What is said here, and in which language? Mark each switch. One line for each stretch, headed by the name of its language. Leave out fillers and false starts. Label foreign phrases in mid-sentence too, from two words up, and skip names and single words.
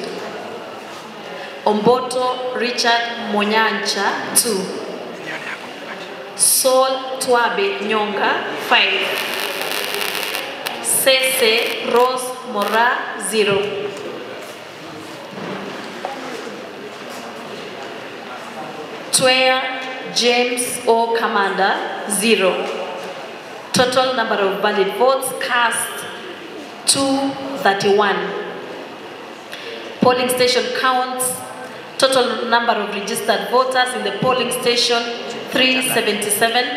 English: Omboto Richard Monyanja 2, Sol Twabe Nyonga 5. Sese Rose Mora 0. Twea James O Commander 0. Total number of valid votes cast 231. Polling station counts. Total number of registered voters in the polling station 377.